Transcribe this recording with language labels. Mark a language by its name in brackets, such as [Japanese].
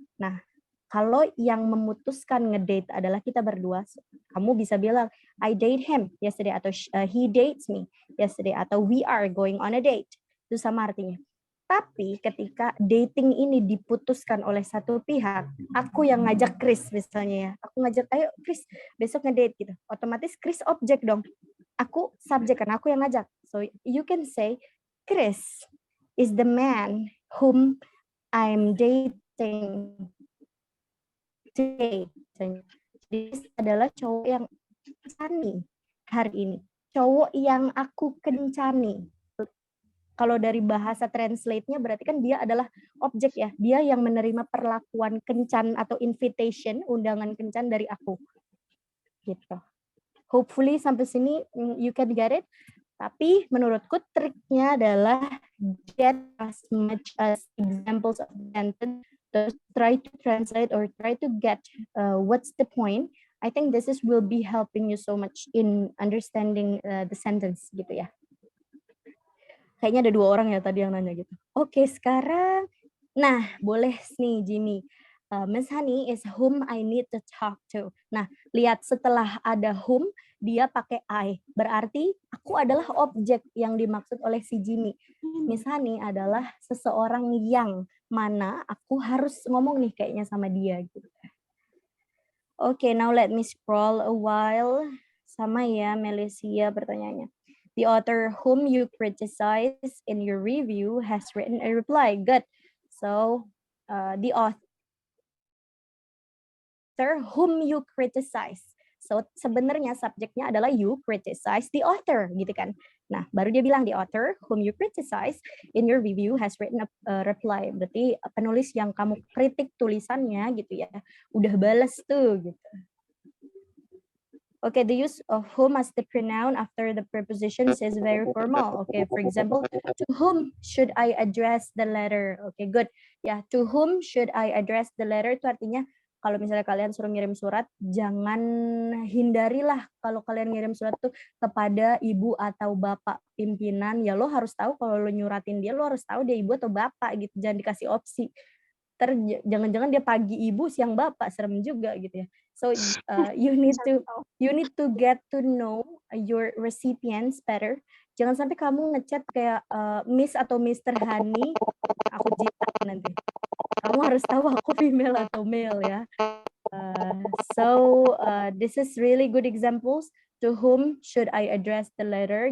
[Indonesian] Nah, kalau yang memutuskan ngedate adalah kita berdua, kamu bisa bilang [English] I date him yesterday, atau he dates me yesterday, atau we are going on a date. [Indonesian] Itu sama artinya. Tapi ketika dating ini diputuskan oleh satu pihak, aku yang ngajak Chris misalnya ya, aku ngajak, ayo Chris besok ngedate gitu, otomatis Chris objek dong, aku subjek kan, aku yang ngajak. [English] So you can say Chris is the man whom I'm dating today. [Indonesian] Jadi adalah cowok yang kencani hari ini, cowok yang aku kencani. Kalau dari bahasa translate-nya berarti kan dia adalah objek ya, dia yang menerima perlakuan kencan atau invitation, undangan kencan dari aku. Gitu. Hopefully sampai sini [English] you can get it. [Indonesian] Tapi menurutku triknya adalah [English] get as much as examples of sentence, try to translate or try to get what's the point. I think this will be helping you so much in understanding the sentence [Indonesian] gitu ya. Kayaknya ada 2 orang ya tadi yang nanya gitu. Oke, sekarang, nah boleh nih Jimmy. [English] Miss Hani is whom I need to talk to. [Indonesian] Nah, lihat setelah ada whom, dia pakai I. Berarti aku adalah objek yang dimaksud oleh si Jimmy. Miss Hani adalah seseorang yang mana aku harus ngomong nih kayaknya sama dia. Gitu. Oke, [English] now let me scroll a while. [Indonesian] Sama ya, Melissia pertanyaannya. [English] The author whom you criticize in your review has written a reply. Good. So, the author whom you criticize. [Indonesian] So, sebenarnya subjeknya adalah you criticize the author, gitu kan. [English] Nah, baru dia bilang the author whom you criticize in your review has written a reply. [Indonesian] Berarti penulis yang kamu kritik tulisannya gitu ya, udah balas tuh gitu. [English] Okay, the use of whom as the pronoun after the prepositions is very formal. Okay, for example, to whom should I address the letter? [Indonesian] Okay, good. Ya, [English] to whom should I address the letter [Indonesian] itu artinya kalau misalnya kalian suruh ngirim surat, jangan hindarilah kalau kalian ngirim surat tuh kepada ibu atau bapak pimpinan. Ya lo harus tahu kalau lo nyuratin dia, lo harus tahu dia ibu atau bapak gitu. Jangan dikasih opsi. Jangan-jangan dia pagi ibu siang bapak, serem juga gitu ya. [English] So you need to get to know your recipients better. [Indonesian] Jangan sampai kamu ngechat kayak Miss atau Mr. Hani, aku jilat nanti. Kamu harus tahu aku female atau male ya. [English] So this is really good examples. To whom should I address the letter?